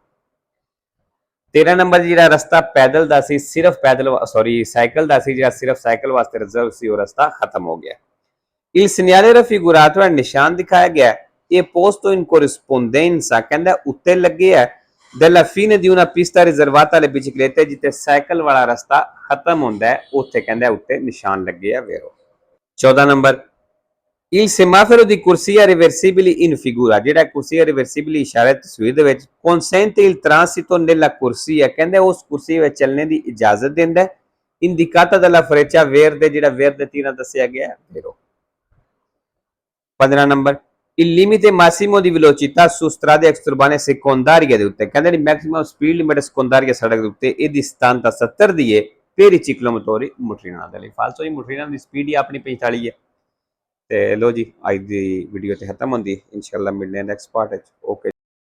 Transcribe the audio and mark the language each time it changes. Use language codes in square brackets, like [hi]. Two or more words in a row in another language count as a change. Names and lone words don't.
[pa] 13 ਨੰਬਰ ਜਿਹੜਾ ਰਸਤਾ ਪੈਦਲ ਦਾ ਸੀ ਸਿਰਫ ਪੈਦਲ ਸਾਈਕਲ ਦਾ ਸੀ ਜਿਹੜਾ ਸਿਰਫ ਸਾਈਕਲ ਵਾਸਤੇ ਰਿਜ਼ਰਵ ਸੀ ਉਹ ਰਸਤਾ ਖਤਮ ਹੋ ਗਿਆ [it] Il segnale raffigurato è [pa] ਨਿਸ਼ਾਨ ਦਿਖਾਇਆ ਗਿਆ ਇਹ [it] posto in corrispondenza [pa] ਕਹਿੰਦਾ ਉੱਤੇ ਲੱਗੇ ਹੈ [it] della fine di una pista riservata alle biciclette [pa] ਜਿੱਥੇ ਸਾਈਕਲ ਵਾਲਾ ਰਸਤਾ ਖਤਮ ਹੁੰਦਾ ਹੈ ਉੱਥੇ ਕਹਿੰਦਾ ਉੱਤੇ ਨਿਸ਼ਾਨ ਲੱਗੇ ਹੈ vero 14 ਨੰਬਰ [it] Il semaforo di corsia reversibili in figura [pa] ਜਿਹੜਾ [it] corsia reversibili [pa] ਇਸ਼ਾਰੇ ਤਸਵੀਰ ਦੇ ਵਿੱਚ [it] consente il transito nella corsia [pa] ਕਹਿੰਦਾ ਉਸ ਕੁਰਸੀ ਵਿੱਚ ਚੱਲਣੇ ਦੀ ਇਜਾਜ਼ਤ ਦਿੰਦਾ ਹੈ [it] indicata dalla freccia verde [pa] ਜਿਹੜਾ verde ਤੀਰਾਂ ਦੱਸਿਆ ਗਿਆ ਹੈ vero 15 ਨੰਬਰ [it] il limite massimo di velocità su strade extraurbane secondarie [pa] ਦੇ ਉੱਤੇ ਕਹਿੰਦੇ ਨੇ [en] maximum speed limit [pa] secondaria ਸੜਕ ਦੇ ਉੱਤੇ ਇਹਦੀ ਸਥਾਨਤਾ 70 ਦੀ ਹੈ [it] per i ciclomotori [pa] motrina ਦੇ ਲਈ ਫਾਲਸੋ ਜੀ motrina ਦੀ ਸਪੀਡ ਹੀ ਆਪਣੀ 45 ਹੈ ਤੇ ਲੋ ਜੀ ਅੱਜ ਦੀ ਵੀਡੀਓ ਤੇ ਖਤਮ ਹੁੰਦੀ ਇਨਸ਼ਾਅੱਲਾ ਮਿਲਦੇ ਹਾਂ [en] next part [pa] ਵਿੱਚ ਓਕੇ